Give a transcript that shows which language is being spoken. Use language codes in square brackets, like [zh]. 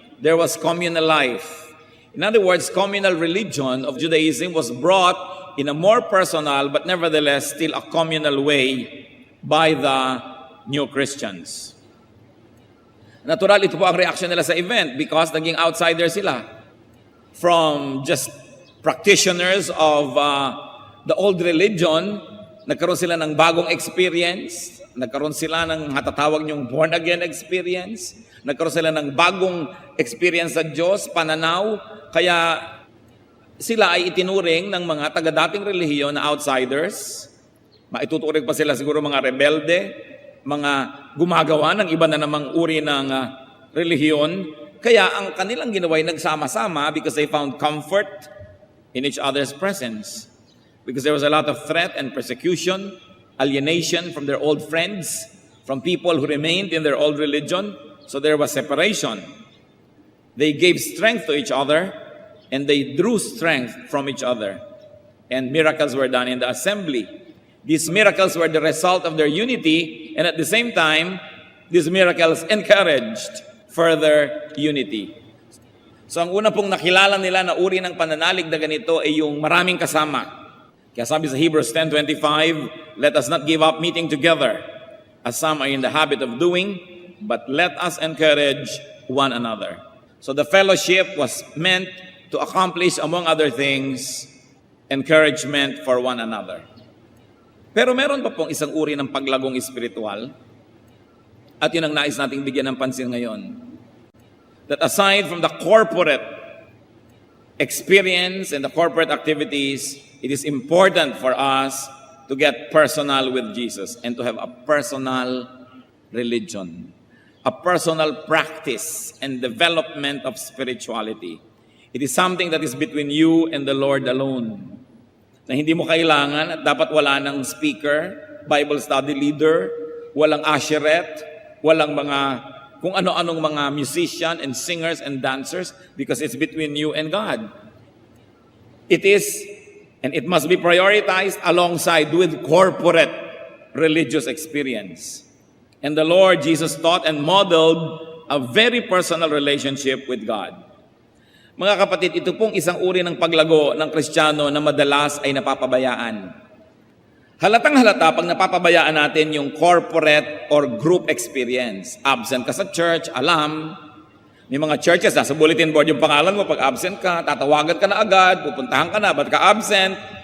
[en] There was communal life. In other words, communal religion of Judaism was brought in a more personal but nevertheless still a communal way by the new Christians. [tl] Natural, ito po ang reaction nila sa event because naging outsider sila. [en] From just practitioners of the old religion [tl] nagkaroon sila ng bagong experience, nagkaroon sila ng hatatawag niyong born-again experience, nagkaroon sila ng bagong experience sa Diyos, pananaw, kaya sila ay itinuring ng mga taga-dating relihiyon na outsiders. Maituturing pa sila siguro mga rebelde, mga gumagawa ng iba na namang uri ng relihiyon. Kaya ang kanilang ginawa ay nagsama-sama [en] because they found comfort in each other's presence. Because there was a lot of threat and persecution, alienation from their old friends, from people who remained in their old religion. So there was separation. They gave strength to each other, and they drew strength from each other. And miracles were done in the assembly. These miracles were the result of their unity, and at the same time, these miracles encouraged further unity. [tl] So ang una pong nakilala nila na uri ng pananalig na ganito ay yung maraming kasama. Kaya sabi sa [en] Hebrews 10:25, let us not give up meeting together, as some are in the habit of doing, but let us encourage one another. So the fellowship was meant to accomplish, among other things, encouragement for one another. [tl] Pero meron pa pong isang uri ng paglagong espiritual, at yun ang nais nating bigyan ng pansin ngayon. [en] That aside from the corporate experience and the corporate activities, it is important for us to get personal with Jesus and to have a personal religion, a personal practice and development of spirituality. It is something that is between you and the Lord alone. [tl] Na hindi mo kailangan at dapat wala ng speaker, Bible study leader, walang usheret, walang mga kung ano-anong mga musician [en] and singers and dancers, because it's between you and God. It is, and it must be prioritized alongside with corporate religious experience. And the Lord Jesus taught and modeled a very personal relationship with God. [tl] Mga kapatid, ito pong isang uri ng paglago ng Kristiyano na madalas ay napapabayaan. Halatang-halata pag napapabayaan natin yung [en] corporate or group experience. [tl] Absent ka sa church, alam. May mga churches, nasa bulletin board yung pangalan mo, pag absent ka, tatawagan ka na agad, pupuntahan ka na, ba't ka absent?